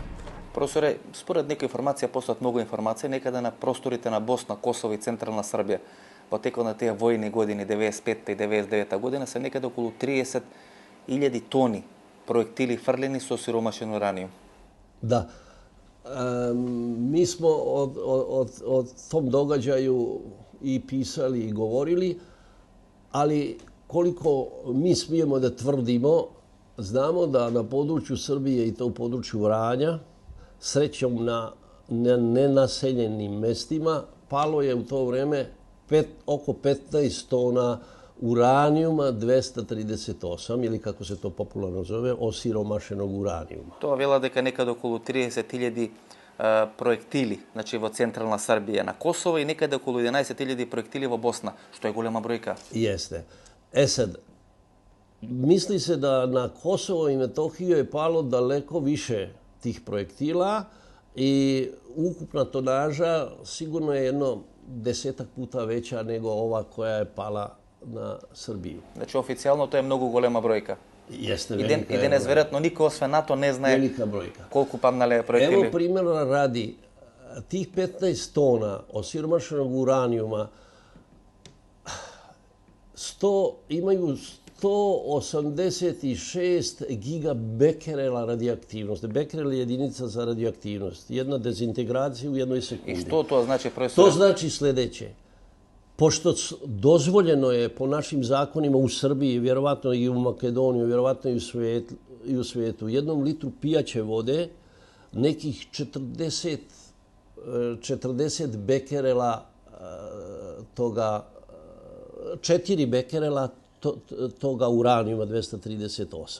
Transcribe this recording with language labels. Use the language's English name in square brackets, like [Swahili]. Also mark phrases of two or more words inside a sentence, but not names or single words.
[Macedonian] Професоре, според некоја информација постојат многу информации некаде на просторите на Босна, Косово и Централна Србија во текот на тие војни години 95 и 99 година се некаде околу 30.000 тони проектили фрлени со сиромашен ураниум. Да. [Serbian] Mi smo o tom događaju i pisali i govorili, ali koliko mi smijemo da tvrdimo, znamo da na području Srbije i to u području Vranja, srećom na nenaseljenim mestima, palo je u to vreme oko 15 tona uranijuma 238, ili kako se to popularno zove, osiromašenog uranijuma. [Macedonian] Тоа вела дека некаде околу 30.000 проектили, значи во централна Србија, на Косово и некаде околу 11.000 проектили во Босна, што е голема бројка. [Serbian] Jeste. Sad, misli se da na Kosovo i Metohiju je palo daleko više tih projektila i ukupna tonaža sigurno je jedno 10 puta veća nego ova koja je pala na Srbiju. [Macedonian] Значи официјално тоа е многу голема бројка. [Serbian] Jeste [Macedonian] И [Serbian] velika [Macedonian] денес веројатно никој освен НАТО не знае [Serbian] velika brojka. [Macedonian] колку паднале проектили. [Serbian] Evo primjera radi, tih 15 tona osiromašenog uranijuma imaju 186 gigabekerela radioaktivnosti. Bekerel je jedinica za radioaktivnost. Jedna dezintegracija u jednoj sekundi. [Macedonian] И што тоа значи, професор? [Serbian] To znači sljedeće. Pošto dozvoljeno je po našim zakonima u Srbiji, vjerovatno i u Makedoniji, vjerovatno i u svijetu, u jednom litru pijaće vode nekih 40 bekerela toga, 4 bekerela toga uranijuma 238.